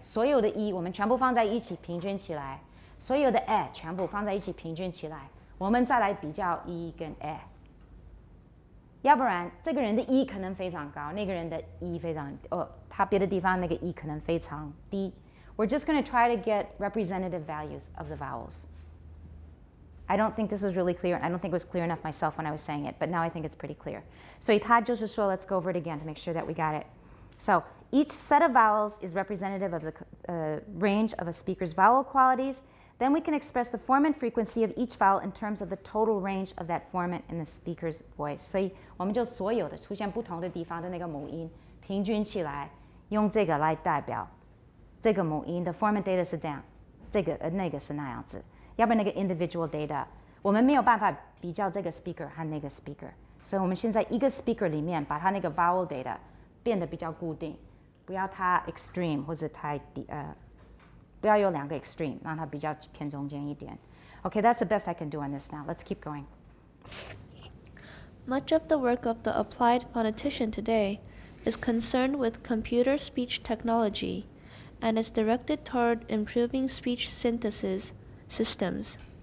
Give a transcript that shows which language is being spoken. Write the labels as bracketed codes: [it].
[zh] 所有的 E 我们全部放在一起平均起来，所有的 A 全部放在一起平均起来，我们再来比较 E 跟 A。要不然这个人的 E 可能非常高，那个人的 E 非常他别的地方那个 E 可能非常低。 [en] We're just going to try to get representative values of the vowels. I don't think this was really clear. I don't think it was clear enough myself when I was saying it, but now I think it's pretty clear. [zh] 所以他就是说 [en] let's go over it again to make sure that we got it. So each set of vowels is representative of the range of a speaker's vowel qualities. Then we can express the form and frequency of each vowel in terms of the total range of that formant in the speaker's voice. [zh] 所以我们就所有的出现不同的地方的那个母音平均起来，用这个来代表这个母音的 formant data 是这样，这个那个是那样子。要不然那个 individual data 我们没有办法比较这个 speaker 和那个 speaker， 所以我们现在一个 speaker 里面把它那个 vowel data 变得比较固定，不要太 extreme 或者太不要有两个 extreme， 让它比较偏中间一点。 [en] Okay, that's the best I can do on this now. Let's keep going. Much of the work of the applied phonetician today is concerned with computer speech technology and is directed toward improving speech synthesis systems.